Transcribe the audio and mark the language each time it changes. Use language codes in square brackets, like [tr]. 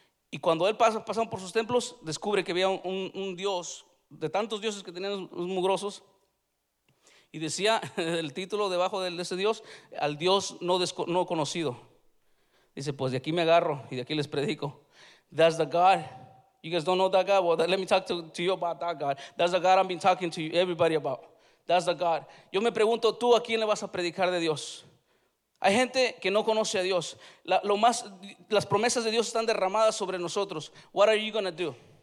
[es] Y cuando él pasa por sus templos, descubre que había un Dios, de tantos dioses que tenían los mugrosos, y decía el título debajo de ese Dios: al Dios no conocido. Dice: pues de aquí me agarro y de aquí les predico. [en] That's the God. You guys don't know that God? Well, let me talk to you about that God. That's the God I've been talking to everybody about. That's the God. [es] Yo me pregunto, ¿tú a quién le vas a predicar de Dios? Hay gente que no conoce a Dios. Las promesas de Dios están derramadas sobre nosotros. [en] What are you going to do?